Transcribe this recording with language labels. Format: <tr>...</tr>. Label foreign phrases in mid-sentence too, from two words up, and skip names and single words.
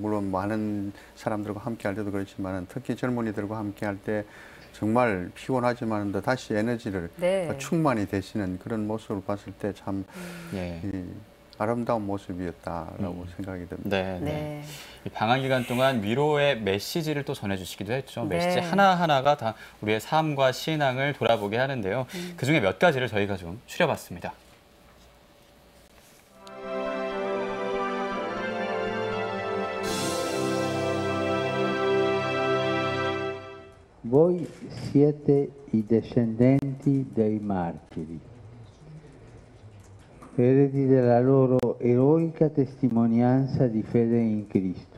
<ko>물론 많은 사람들과 함께 할 때도 그렇지만 특히 젊은이들과 함께 할 때 정말 피곤하지만 다시 에너지를 충만이 되시는 그런 모습을 봤을 때 참 아름다운 모습이었다라고 생각이 듭니다. 이 방한 기간 동안 위로의 메시지를 또 전해주시기도 했죠. 메시지 하나하나가 다 우리의 삶과 신앙을 돌아보게 하는데요. 그중에 몇 가지를 저희가 좀 추려봤습니다.</ko> <it>Voi siete i discendenti dei martiri, eredi della loro eroica testimonianza di fede in Cristo.</it>